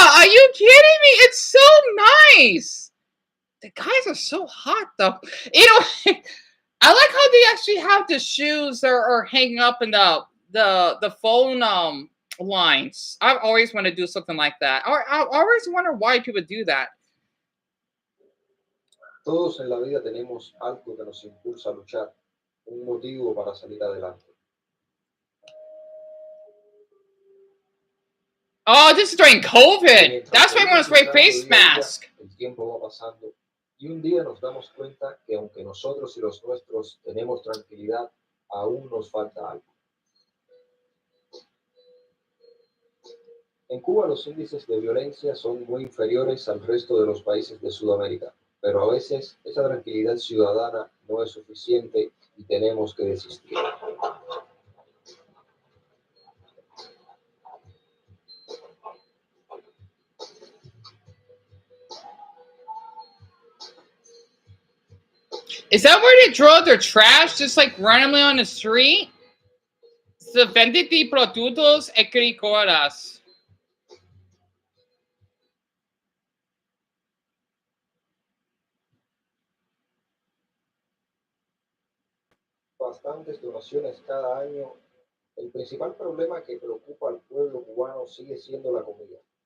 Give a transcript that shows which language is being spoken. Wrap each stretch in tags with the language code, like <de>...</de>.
<en>Are you kidding me? It's so nice. The guys are so hot, though. You know, I like how they actually have the shoes that are hanging up in the phone lines. I've always wanted to do something like that. I always wonder why people do that.</en> <es>Todos en la vida tenemos algo que nos impulsa a luchar, un motivo para salir adelante.</es> <en>Oh, this is during COVID. That's why everyone's wearing face mask.</en> <es>El tiempo va pasando y un día nos damos cuenta que aunque nosotros y los nuestros tenemos tranquilidad, aún nos falta algo. En Cuba los índices de violencia son muy inferiores al resto de los países de Sudamérica, pero a veces esa tranquilidad ciudadana no es suficiente y tenemos que desistir.</es> <en>Is that where they throw their trash, just like randomly on the street?</en> <es>Se venden productos agrícolas. Bastantes donaciones cada año. El principal problema que preocupa al pueblo cubano sigue siendo la comida.</es>